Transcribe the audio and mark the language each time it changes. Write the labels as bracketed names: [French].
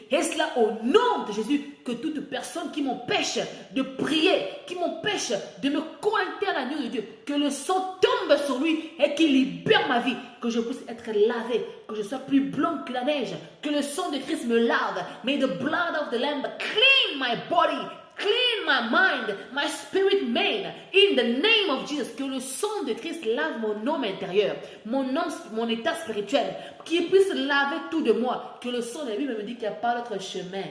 [French] Et cela au nom de Jésus, que toute personne qui m'empêche de prier, qui m'empêche de me connecter à l'agneau de Dieu, que le sang tombe sur lui et qu'il libère ma vie, que je puisse être lavé, que je sois plus blanc que la neige, que le sang de Christ me lave. [English] May the blood of the Lamb clean my body, clean my mind, my spirit man, in the name of Jesus. [French] Que le sang de Christ lave mon homme intérieur, mon état spirituel, qu'il puisse laver tout de moi. Que le sang de la Bible me dit qu'il n'y a pas d'autre chemin.